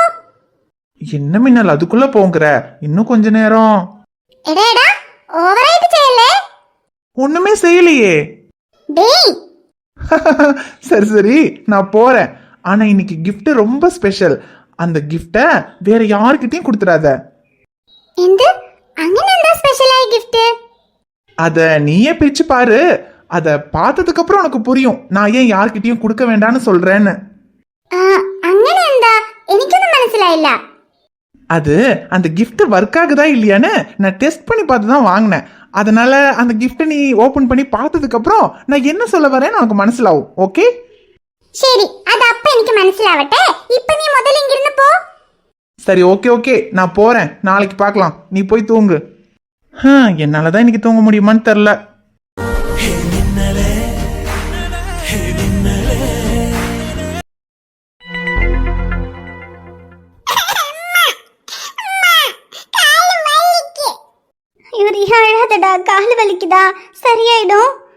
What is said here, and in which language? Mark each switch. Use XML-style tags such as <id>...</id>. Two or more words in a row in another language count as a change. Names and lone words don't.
<ta>என்ன மின்னல் அதுக்குள்ள போங்கற? இன்னும் கொஞ்ச நேரம். எடேடா, ஓவரைட் செய்யல. ஒண்ணுமே செய்யலையே. டேய். சரி சரி, நான் போறேன். ஆனா இன்னைக்கு gift ரொம்ப ஸ்பெஷல். அந்த gift வேற யார்கிட்டயும் கொடுத்துறாத.</ta> <ml>എന്ത് അങ്ങനെ എന്താ സ്പെഷ്യലായ ഗിഫ്റ്റ്?</ml> <ta>அத நீயே பிரிச்சு பாரு. அத பார்த்ததுக்கு அப்புறம் உனக்கு புரியும் நான் ஏன் யார்கிட்டயும் கொடுக்க வேண்டாம்னு சொல்றேன்னு.</ta> <ml>അങ്ങനെ എന്താ? എനിക്കൊന്നും മനസ്സിലായില്ല.</ml> <ta>அது அந்த gift ஒர்க் ஆகுதா இல்லையான்னு நான் டெஸ்ட் பண்ணி பார்த்து தான் வாங்கினேன். அதனால அந்த gift நீ ஓபன் பண்ணி பார்த்ததுக்கு அப்புறம் நான் என்ன சொல்ல வரேன்னு உனக்கு மனசிலாவும். ஓகே?</ta> <ml>ശരി, അത് അപ്പ എനിക്ക് മനസ്സിലാവട്ടെ. ഇപ്പോ നീ முதல்ல ഇങ്ങിരുന്ന് പോ.</ml> <ta>சரி, ஓகே ஓகே, நான் போறேன். நாளைக்கு பார்க்கலாம். நீ போய் தூங்கு. என்னால தான் இன்னைக்கு தூங்க முடியுமான்னு தெரியல. இவர் அழாதடா, கால் வலிக்குதா, சரியாயிடும்.</ta>